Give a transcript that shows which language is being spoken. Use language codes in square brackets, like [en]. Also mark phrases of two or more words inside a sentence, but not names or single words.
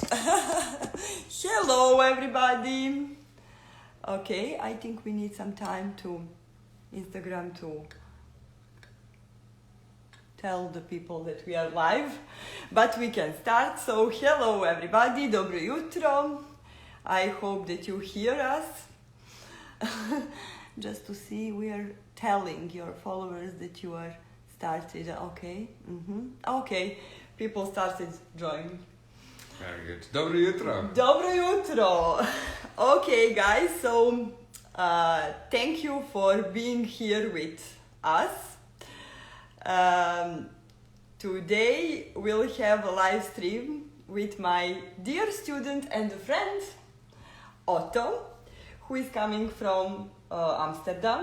[en] Hello, everybody. Okay, I think we need some time to Instagram to tell the people that we are live, but we can start. So, hello, everybody. [sr] Dobro jutro. [en] I hope that you hear us. Just to see, we are telling your followers that you are started. Okay. Okay. People started joining. Very good. [sr] Dobro jutro. Dobro jutro. [en] Okay, guys. So, thank you for being here with us. Today we'll have a live stream with my dear student and friend Otto, who is coming from Amsterdam.